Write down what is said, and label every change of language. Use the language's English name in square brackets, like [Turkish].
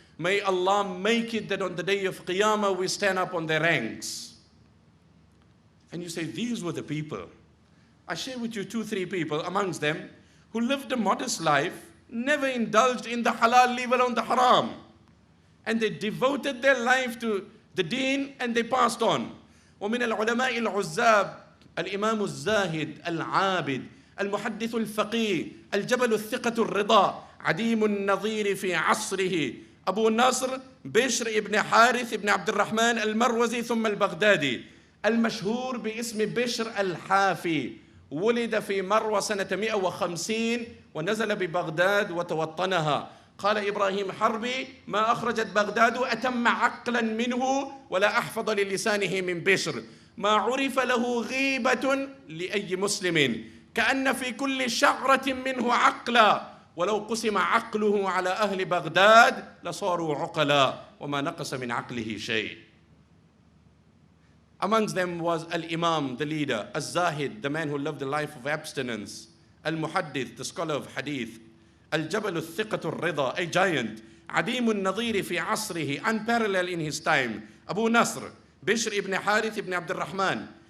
[English] May Allah make it that on the day of Qiyamah, we stand up on their ranks. And you say, these were the people. I share with you 2-3 people amongst them who lived a modest life, never indulged in the halal, leave alone the haram. And they devoted their life to the deen, and they passed on. [Arabic] ومن العلماء العزاب الإمام الزاهد العابد المحدث الفقيه الجبل الثقة الرضا عديم النظير في عصره أبو نصر بشر ابن حارث ابن عبد الرحمن المروزي ثم البغدادي المشهور باسم بشر الحافي. ولد في مروى سنة 150 ونزل ببغداد وتوطنها. قال إبراهيم حربي: ما أخرجت بغداد أتم عقلا منه ولا أحفظ للسانه من بشر. ما عرف له غيبة لأي مسلم كأن في كل شعرة منه عقلا ولو قسم عقله على أهل بغداد لصاروا عقلا وما نقص من عقله شيء. [English] Amongst them was Al-Imam, the leader, Al-Zahid, the man who lived a life of abstinence, Al-Muhaddith, the scholar of hadith, [Arabic] Al-Jabal al-Thiqatu al-Rida, [English] a giant, [Arabic] Adim al-Nadhiri fi asrihi, [English] unparalleled in his time, Abu Nasr, Bishr ibn Harith ibn Abd al-Rahman.